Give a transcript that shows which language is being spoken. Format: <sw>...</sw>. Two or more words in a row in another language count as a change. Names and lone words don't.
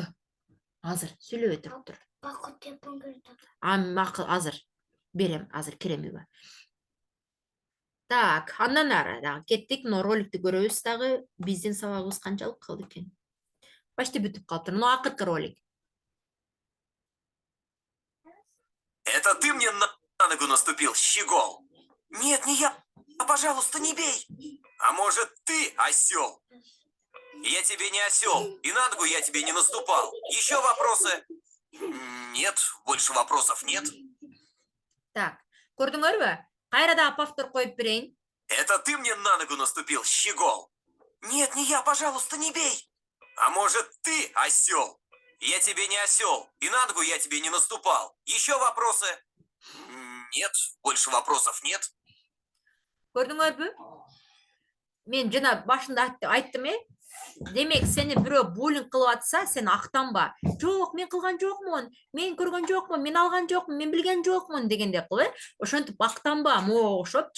<ky>Азыр сүйлөбөй туруп тур. Азыр берем, азыр кирем үйгө. Так, андан ары дагы кеттик, но роликти көрөбүз дагы. Биздин сабагыбыз канчалык калды экен? Почти бүтүп калыптыр. Но акыркы ролик.</ky> <ru>Это ты мне на ногу наступил, щегол? Нет, не я. Пожалуйста, не бей. А может, ты осел? Я тебе не осел, и на ногу я тебе не наступал. Еще вопросы? Нет, больше вопросов нет.</ru> <ky>Так, көрдүңөрбү? Кайра дагы повтор коюп берейин.</ky> <ru>Это ты мне на ногу наступил, щегол? Нет, не я, пожалуйста, не бей. А может, ты осел? Я тебе не осел, и на ногу я тебе не наступал. Еще вопросы? Нет, больше вопросов нет.</ru> <ky>Көрдүңөрбү? Мен жана башында айттым, Демек, сени бирөө буллинг кылып атса, сен актанба. Жок, мен кылган жокмун, мен көргөн жокмун, мен алган жокмун, мен билген жокмун дегенде кылып, ошентип актанба, могу окшопчу.</ky>